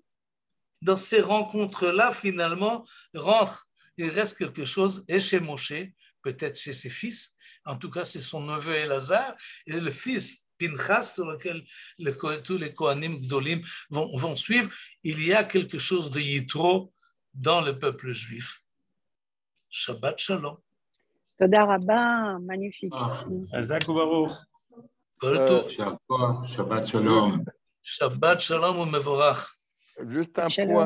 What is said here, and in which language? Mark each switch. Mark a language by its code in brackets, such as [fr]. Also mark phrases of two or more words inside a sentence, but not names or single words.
[fr] Dans ces rencontres-là, finalement, il reste quelque chose, et chez Moshe, peut-être chez ses fils, en tout cas c'est son neveu Elazar, et le fils Pinchas, sur lequel tous les [he] כהנים גדולים [fr] vont suivre, il y a quelque chose de Yitro dans le peuple juif. [he] שבת שלום. תודה רבה, magnifique. חזק וברוך. שבת שלום. שבת שלום ומבורך. [fr] Juste un Shalom. point.